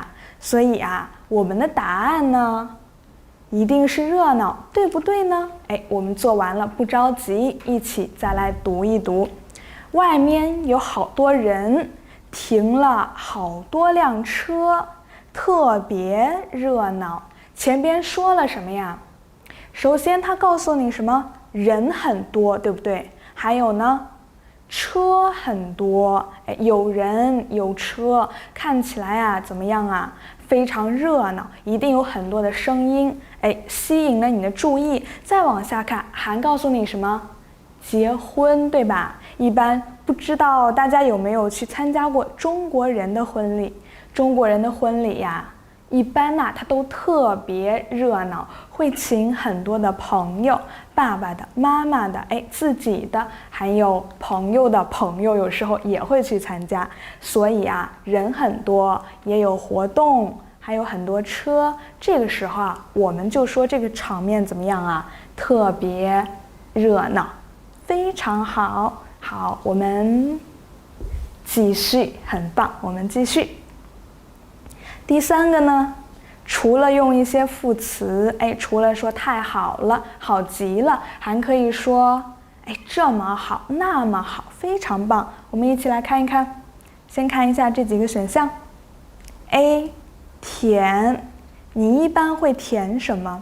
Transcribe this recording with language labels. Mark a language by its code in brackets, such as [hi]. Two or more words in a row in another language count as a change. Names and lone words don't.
[zh] 所以我們的答案呢，一定是熱鬧，對不對呢？哎，我們做完了，不着急，一起再來讀一讀。外面有好多人，停了好多輛車，特別熱鬧。前邊說了什麼呀？首先他告訴你什麼？人很多，对不對？還有呢，車很多，哎，有人有車，看起來怎麼樣啊？非常熱鬧，一定有很多的聲音，哎，吸引了你的注意。再往下看，還告訴你什麼？結婚，對吧？一般不知道大家有沒有去參加過中國人的婚禮？中國人的婚禮一般它都特別熱鬧，會請很多的朋友，爸爸的、媽媽的，哎，自己的，還有朋友的朋友，有時候也會去參加。所以人很多，也有活動，還有很多車。這個時候我們就說這個場面怎麼樣特別熱鬧，非常好。好，我們繼續，很棒，我們繼續。第三個呢，除了用一些副詞，哎，除了說太好了，好極了，還可以說，哎，這麼好，那麼好，非常棒。我們一起來看一看，先看一下這幾個選項。A， 填，你一般會填什麼？